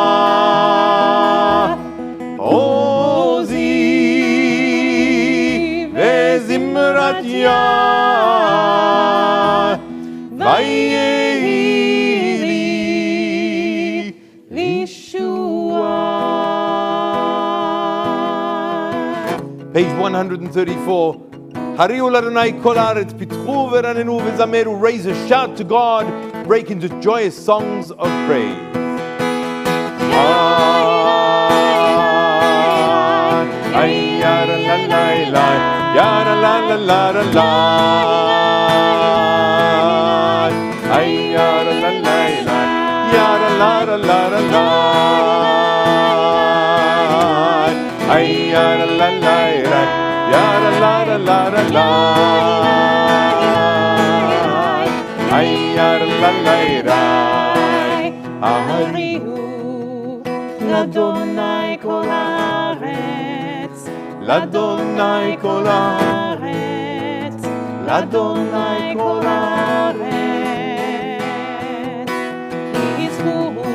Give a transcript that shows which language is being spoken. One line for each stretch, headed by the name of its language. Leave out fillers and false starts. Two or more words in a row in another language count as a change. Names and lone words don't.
Hebrew: עוזי וזמרתיה ויהי לי לישועה.
English: Page 134.
Hebrew: הריעו לאדוני כל הארץ, פצחו ורננו וזמרו.
English: Raise a shout to God, break into joyous songs of praise. Ay, yara la la la, yara la la la la la. Ay, yara la la la, yara la la la la la. Ay, yara la la la, yara la la la la la. Ay, yara la la la.
Hebrew: הריעו לאדוני כל הארץ, לאדוני כל הארץ, לאדוני כל הארץ. יזכו,